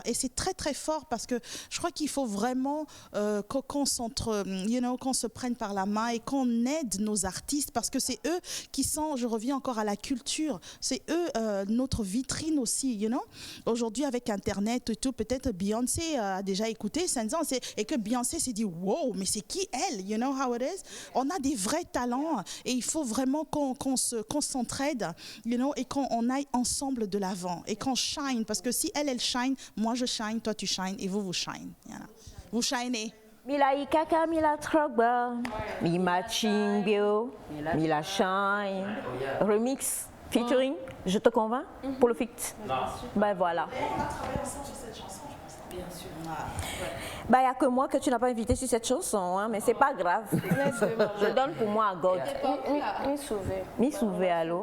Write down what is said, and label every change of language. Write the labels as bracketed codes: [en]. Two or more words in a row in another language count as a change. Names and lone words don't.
[fr] Et c'est très très fort parce que je crois qu'il faut vraiment qu'on se prenne par la main et qu'on aide nos artistes parce que c'est eux qui sont, je reviens encore à la culture, c'est eux notre vitrine aussi, Aujourd'hui avec Internet et tout, peut-être Beyoncé a déjà écouté Senza et que Beyoncé s'est dit wow, mais c'est qui elle? [en] You know how it is? [fr] On a des vrais talents et il faut vraiment qu'on s'entraide, et qu'on aille ensemble de l'avant et qu'on shine parce que si elle shine, moi je shine, toi tu shine et vous shine. Vous shinez. [ee] Mila ikaka, mila trogba, mi matching bio, mila shine. [fr] Remix, featuring, je te convainc pour le feat. Ben voilà. On a travaillé ensemble sur cette chanson, je pense. Bien sûr. Bah, il n'y a que moi que tu n'as pas invité sur cette chanson, mais c'est pas grave. Je donne pour moi à God. Mi sauvé, allô?